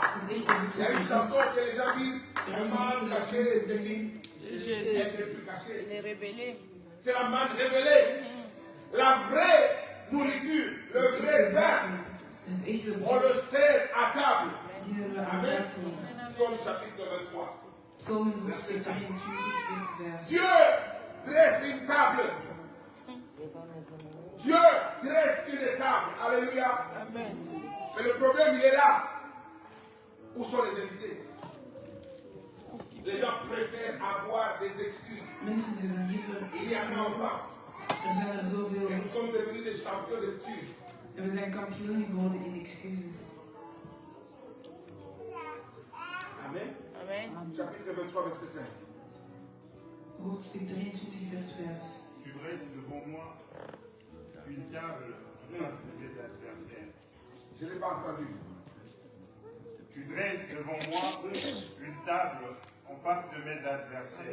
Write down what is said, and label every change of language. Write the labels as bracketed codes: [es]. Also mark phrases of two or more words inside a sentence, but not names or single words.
[fr] Il y a une chanson que les gens disent, la manne cachée, c'est qui? C'est Jésus. C'est plus caché. Il est révélé. C'est la manne révélée. La vraie nourriture, le vrai pain, on le sert à table. Amen. Psaume chapitre 23. [nl] Psalm hoofdstuk 23, vers 5. [fr] Dieu dresse une table. Dieu dresse une table. Alléluia. Amen. Mais le problème, il est là. Où sont les invités? Les gens préfèrent avoir des excuses. [nl] Mensen hebben liever. [fr] Il y en a pas. [nl] Er zijn er zoveel. [fr] Et nous sommes devenus des champions d'excuses. [nl] En we zijn kampioen geworden in excuses. [fr] Amen. Amen. Chapitre 23, verset 5. [nl] Hoofdstuk 23, vers 5. [fr] Tu dresses devant moi une table en face de mes adversaires. Je n'ai pas entendu. Tu dresses devant moi une table en face de mes adversaires.